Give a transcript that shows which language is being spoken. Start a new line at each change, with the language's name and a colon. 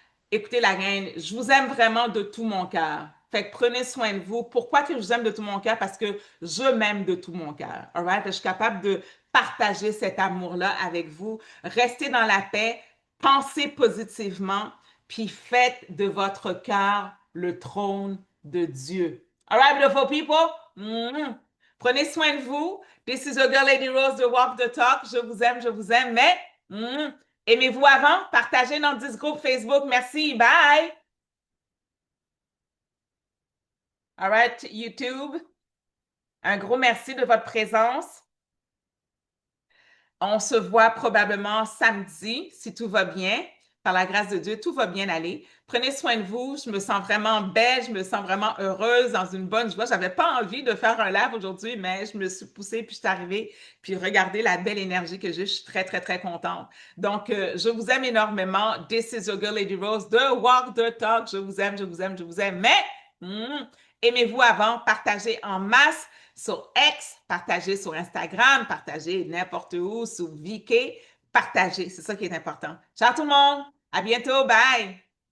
French: Écoutez, la reine, je vous aime vraiment de tout mon cœur. Fait que prenez soin de vous. Pourquoi que je vous aime de tout mon cœur? Parce que je m'aime de tout mon cœur.
English: All right?
French: Je suis capable de partager cet amour-là avec vous. Restez dans la paix, pensez positivement, puis faites de votre cœur le trône de Dieu.
English: All right, beautiful people?
French: Mm-hmm. Prenez soin de vous.
English: This is your girl, Lady Rose, de Walk the Talk.
French: Je vous aime, mais aimez-vous avant? Partagez dans 10 groupes Facebook. Merci. Bye.
English: All right,
French: YouTube. Un gros merci de votre présence. On se voit probablement samedi, si tout va bien. Par la grâce de Dieu, tout va bien aller. Prenez soin de vous. Je me sens vraiment belle, je me sens vraiment heureuse, dans une bonne joie. J'avais pas envie de faire un live aujourd'hui, mais je me suis poussée, puis je suis arrivée. Puis regardez la belle énergie que j'ai. Je suis très, très, très contente. Donc, je vous aime énormément.
English: This is your girl, Lady Rose, de Walk the Talk.
French: Je vous aime, je vous aime, je vous aime. Mais, aimez-vous avant, partagez en masse sur X, partagez sur Instagram, partagez n'importe où, sur VK, partagez. C'est ça qui est important. Ciao tout le monde. À bientôt. Bye.